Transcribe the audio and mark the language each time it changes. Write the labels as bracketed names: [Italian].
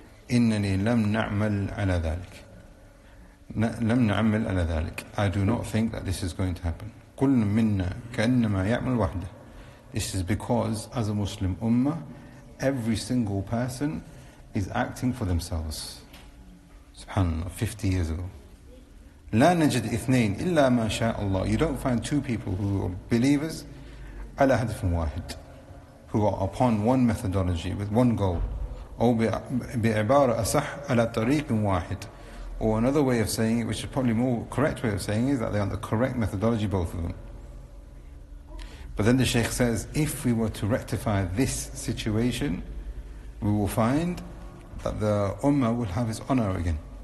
[Arabic] إِنَّنِي لَمْ نَعْمَلْ عَلَى ذَلِكَ [English] لَمْ نَعْمَلْ عَلَى ذَلِكَ I do not think that this is going to happen. [Arabic] كُلٌّ مِنَّا كَأَنَّمَا يَعْمَلْ وَحْدَهُ [English] This is because, as a Muslim ummah, every single person is acting for themselves. SubhanAllah, 50 years ago. [Arabic] لا نجد اثنين إلا ما شاء الله. [English] You don't find two people who are believers [Arabic] على هدف واحد, [English] who are upon one methodology with one goal. [Arabic] أو بعبارة أصح على طريق واحد. [English] Or another way of saying it, which is probably more correct way of saying it, is that they're on the correct methodology, both of them. But then the Shaykh says, if we were to rectify this situation, we will find that the Ummah will have its honor again.